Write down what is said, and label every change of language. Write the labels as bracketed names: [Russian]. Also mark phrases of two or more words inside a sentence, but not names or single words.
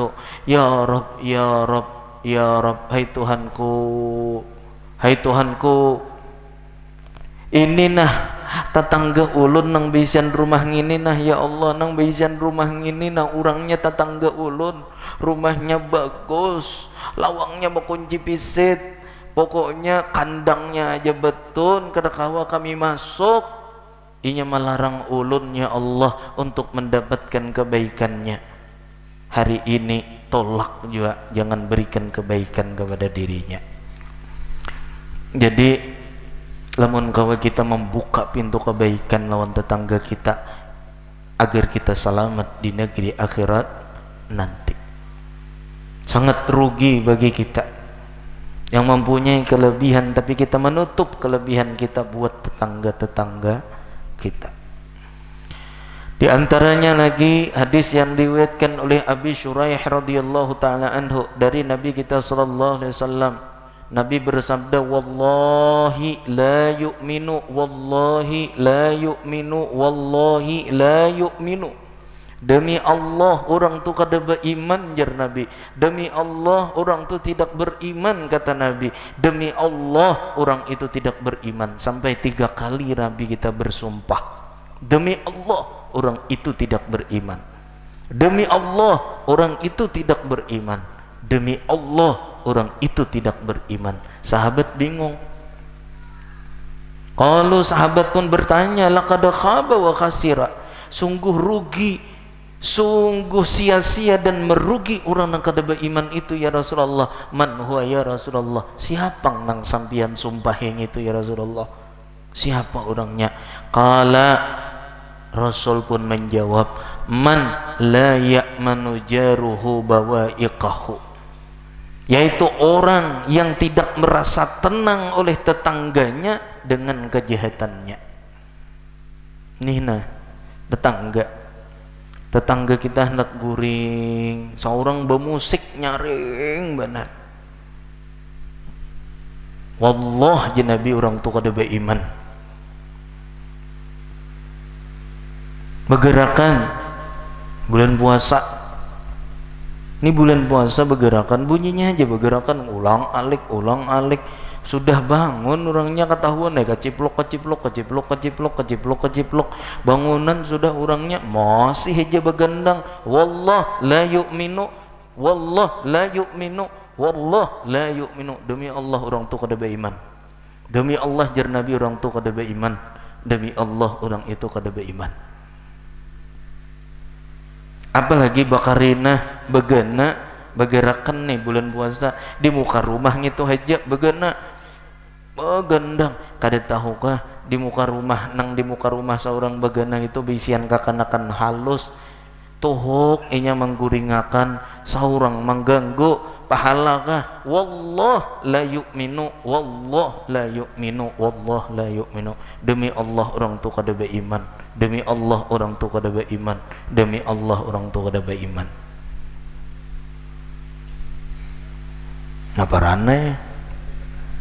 [Arabic] Ya Rabb, ya Rabb, ya Rabb, [Banjar] hai Tuhanku, hai Tuhanku, ini nah tetangga ulun nang bisian rumah ngini nah, [Arabic] ya Allah, [Banjar] nang bisian rumah ngini nah, orangnya tetangga ulun, rumahnya bagus, lawangnya berkunci pisit, pokoknya kandangnya aja betul, kada kawa kami masuk. Inya melarang ulun [Arabic] ya Allah [Banjar] untuk mendapatkan kebaikannya. [Indonesian] Hari ini tolak juga, jangan berikan kebaikan kepada dirinya. Jadi lamun kawa kita membuka pintu kebaikan lawan tetangga kita agar kita selamat di negeri akhirat nanti. Sangat rugi bagi kita yang mempunyai kelebihan tapi kita menutup kelebihan kita buat tetangga-tetangga kita. Di antaranya lagi hadis yang diriwayatkan oleh Abi Syuraih [Arabic] radhiyallahu taala anhu [Indonesian] dari Nabi kita [Arabic] sallallahu alaihi wasallam. [Indonesian] Nabi bersabda, [Arabic] wallahi la yu'minu, wallahi la yu'minu, wallahi la yu'minu. [Banjar] Demi Allah orang tu kada beriman, jar Nabi. [Indonesian] Demi Allah orang tu tidak beriman, kata Nabi. Demi Allah orang itu tidak beriman. Sampai 3 kali Nabi kita bersumpah. Demi Allah orang itu tidak beriman. Demi Allah orang itu tidak beriman. Demi Allah orang itu tidak beriman. Sahabat bingung. Kalau sahabat pun bertanya, [Arabic] laqad khaba wa khasira. [Indonesian] Sungguh rugi, sungguh sia-sia dan merugi orang yang kada beriman itu [Arabic] ya Rasulullah. Man huwa ya Rasulullah? [Banjar] Siapa nang sampian sumpah yang itu [Arabic] ya Rasulullah? [Indonesian] Siapa orangnya? Qala, Rasul pun menjawab, [Arabic] man la ya'manu jaruhu bawa'iqahu, [Indonesian] yaitu orang yang tidak merasa tenang oleh tetangganya dengan kejahatannya. [Banjar] Nina tetangga kita hendak guring, seorang bermusik nyaring benar. Wallah Nabi orang tu kada beriman. Bergerakan bulan puasa, ini bulan puasa bergerakan, bunyinya aja bergerakan, ulang alik, sudah bangun orangnya ketahuan keciplok, bangunan sudah orangnya masih aja begendang, [Arabic] wallah la yu'minu, wallah la yu'minu, wallah la yu'minu. [Banjar] Demi Allah orang tu kada beriman. Demi Allah jar Nabi orang tu kada beriman. Demi Allah orang itu kada beriman. Apalagi bakarina begana bergerakan nih bulan puasa di muka rumah gitu aja begana begendang. Kada tahukah di muka rumah seorang begana itu bisian kakanakan halus tuhuk inya mengguringakan seorang mengganggu pahalakah? [Arabic] Wallah la yu'minu, wallah la yu'minu, wallah la yu'minu. [Banjar] Demi Allah orang tu kada beriman. Demi Allah orang tu kada beriman. Demi Allah orang tu kada beriman. Ngapa ranai?